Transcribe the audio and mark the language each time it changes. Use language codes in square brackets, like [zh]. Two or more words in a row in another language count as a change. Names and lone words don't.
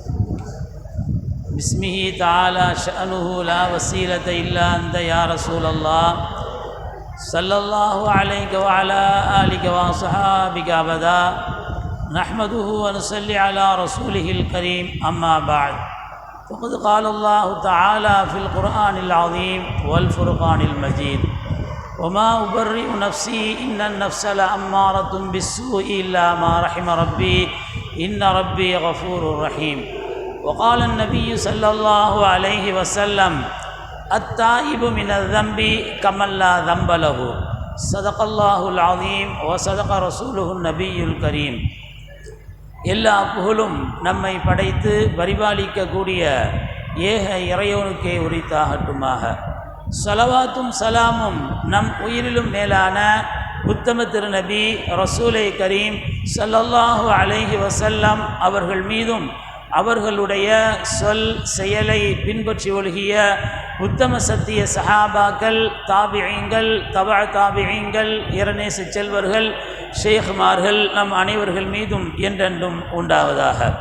[ar] بسمه تعالى شأنه لا وسيلة إلا أنت يا رسول الله صلى الله عليه وعلى آله وصحابه أبدا نحمده ونصلي على رسوله الكريم. أما بعد. فقد قال الله تعالى في القرآن العظيم والفرقان المجيد. وما أبرئ نفسي إن النفس لأمارة بالسوء إلا ما رحم ربي إن ربي غفور رحيم. وقال النبي صلى الله عليه وسلم التائب من الذنب كمن لا ذنب له. صدق الله العظيم وصدق رسوله النبي الكريم. [ta] எல்லா புகழும் நம்மை படைத்து பரிபாலிக்கக்கூடிய ஏக இறைவனுக்கே உரித்தாகட்டுமாக. ஸலவாத்தும் சலாமும் நம் உயிரிலும் மேலான உத்தம திருநபி ரசூலை கரீம் [ar] صلى الله عليه وسلم [ta] அவர்கள் மீதும் அவர்களுடைய சொல் செயலை பின்பற்றி ஒழுகிய உத்தம சத்திய சஹாபாக்கள், தாபிஈங்கள், தபஅ தாபிஈங்கள், இறைநேச செல்வர்கள், ஷேഖ்மார்கள் நம் அனைவர்கள் மீதும் என்றென்றும் உண்டாவதாக.